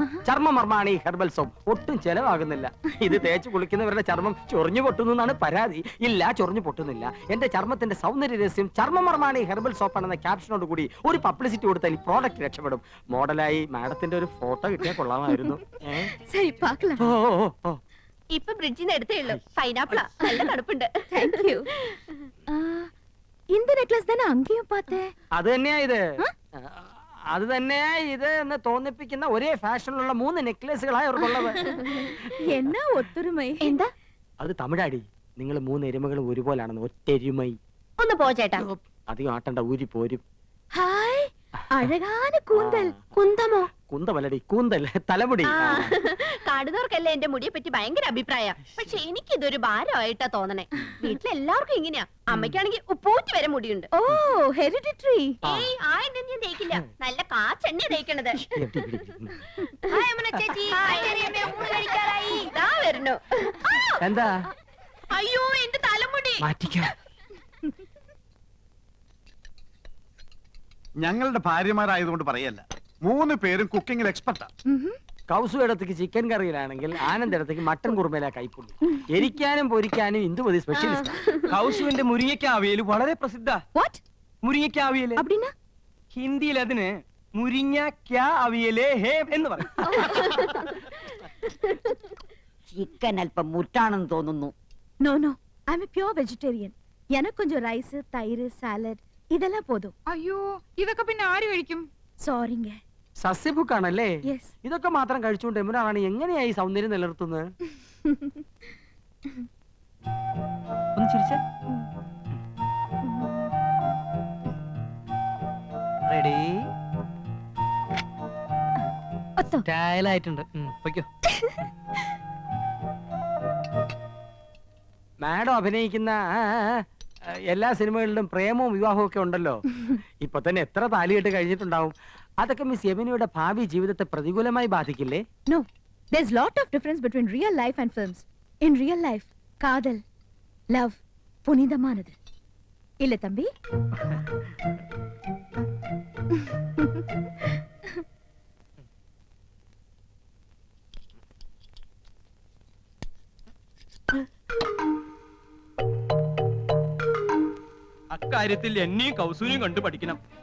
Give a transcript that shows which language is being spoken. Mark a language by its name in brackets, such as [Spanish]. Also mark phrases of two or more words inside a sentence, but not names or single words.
[Malayalam] ചർമ്മമർമാണി ഹെർബൽ സോപ്പ്. ഒട്ടും ചെലവാകുന്നില്ല. ഇത് തേച്ച് കുളിക്കുന്നവരുടെ ചർമ്മം ചൊറിഞ്ഞു പൊട്ടുന്നു എന്നാണ് പരാതി. ഇല്ല, ചൊറിഞ്ഞു പൊട്ടുന്നില്ല. എന്റെ ചർമ്മത്തിന്റെ സൗന്ദര്യ രഹസ്യം ചർമ്മമർമാണി ഹെർബൽ സോപ്പ് ആണെന്ന ക്യാപ്ഷനോട് കൂടി ഒരു പബ്ലിസിറ്റി കൊടുത്താൽ ഈ പ്രോഡക്റ്റ് രക്ഷപ്പെടും. മോഡലായി മാഡത്തിന്റെ ഒരു ഫോട്ടോ കിട്ടിയാൽ കൊള്ളാമായിരുന്നു. [Tamil] சரி பார்க்கலாம். [Malayalam] ഓ, ഓ, ഓ. ഇപ്പൊ ബ്രിഡ്ജിൽ നിന്ന് എടുത്തേ ഉള്ളൂ. പൈനാപ്പിളാ, നല്ല തണുപ്പുണ്ട്. [English] Thank you. [Tamil] இந்த நெக்லஸ் தானே அங்கேயும் பார்த்தேன். [Malayalam] അത് തന്നെയാ ഇത്. അത് തന്നെയാ ഇത് എന്ന് തോന്നിപ്പിക്കുന്ന ഒരേ ഫാഷനിലുള്ള 3 നെക്ലേസുകളായി അവർക്കുള്ളത്. [Tamil] என்ன ஒத்துரிமை. [Malayalam] എന്താ? അത് തമിഴാടി. നിങ്ങൾ 3 എരുമകളും ഒരുപോലാണെന്ന്. ഒറ്റെരുമൈ. ഒന്ന് പോ ചേട്ടാ. അധികം ആട്ടണ്ട, ഊരി പോരും. [Tamil] ஹாய், அழகான கூந்தல். [Malayalam] കുന്തമോ? കുന്തമല്ലടി, കൂന്തൽ, തലമുടി. കാണുന്നവർക്കല്ലേ എന്റെ മുടിയെ പറ്റി ഭയങ്കര അഭിപ്രായ. പക്ഷെ എനിക്ക് ഇതൊരു ഭാരമായിട്ടാ തോന്നണേ. വീട്ടിലെല്ലാവർക്കും ഇങ്ങനെയാ. അമ്മയ്ക്കാണെങ്കിൽ ഉപ്പൂറ്റി വരെ മുടിയുണ്ട്. [English] ஓ, ஹெரிடிட்டரி. [Malayalam] ഏയ്, ആ എണ്ണ ഞാൻ തേക്കില്ല. നല്ല കാച്ചെണ്ണ തേക്കണത്. ഹായ് അമ്മ ചേച്ചി. ഹായ് ചെറിയമ്മേ, ഊണ് കഴിക്കാറായി. ദാ വരുന്നു. എന്താ? അയ്യോ, എന്റെ തലമുടി. മാറ്റിക്കോ. ഞങ്ങളുടെ ഭാര്യമാരായതുകൊണ്ട് പറയല്ല, 3 പേരും കുക്കിങ്ങിൽ എക്സ്പെർട്ടാ. കൗസു ഇടത്തേക്ക് ചിക്കൻ കറിയിലാണെങ്കിൽ ആനന്ദ് ഇടത്തേക്ക് മട്ടൻ കുറുമയിലാ കൈപ്പുള്ളി. എരിക്കാനും പൊരിക്കാനും ഇന്ദുമതി സ്പെഷ്യലിസ്റ്റ്. കൗസുവിന്റെ മുരിങ്ങയ്ക്ക അവിയൽ വളരെ പ്രസിദ്ധ. [English] What? [Malayalam] മുരിങ്ങയ്ക്ക അവിയൽ [Tamil] அப்படினா? [Malayalam] ഹിന്ദിയിൽ അതിന് [Hindi] मुरिंगा क्या अवियल है [Malayalam] എന്ന് പറയും. ചിക്കൻ അല്പം മുറ്റാണെന്ന് തോന്നുന്നു. [English] No no I am pure vegetarian. [Tamil] எனக்கு கொஞ்சம் ரைஸ் தயிர் சாலഡ് இதெல்லாம் போதும். [Malayalam] അയ്യോ ഇതൊക്കെ പിന്നെ ആര് കഴിക്കും? [Tamil] சாரிங்க. [Malayalam] സസ്യഭുക്കാണല്ലേ? യെസ്. ഇതൊക്കെ മാത്രം കഴിച്ചുകൊണ്ട് യമുന റാണി എങ്ങനെയായി സൗന്ദര്യം നിലനിർത്തുന്നത്? ഒന്ന് ചിരിച്ചേ. റെഡി? ഒത്തോ. സ്റ്റൈലായിട്ടുണ്ട്. പൊയ്ക്കോ. മാഡം അഭിനയിക്കുന്ന എല്ലാ സിനിമകളിലും പ്രേമവും വിവാഹവും ഒക്കെ ഉണ്ടല്ലോ. ഇപ്പൊ തന്നെ എത്ര താലികെട്ട് കഴിഞ്ഞിട്ടുണ്ടാവും. അതൊക്കെ മിസ് യമുനയുടെ ഭാവി ജീവിതത്തെ പ്രതികൂലമായി ബാധിക്കില്ലേ? [English] No. There's lot of difference between real life and films. In real life, [Tamil] காதல், love, புனிதமானது. இல்ல தம்பி? [Malayalam] അക്കാര്യത്തിൽ എന്നെയും കൗസൂരിയും കണ്ടു പഠിക്കണം.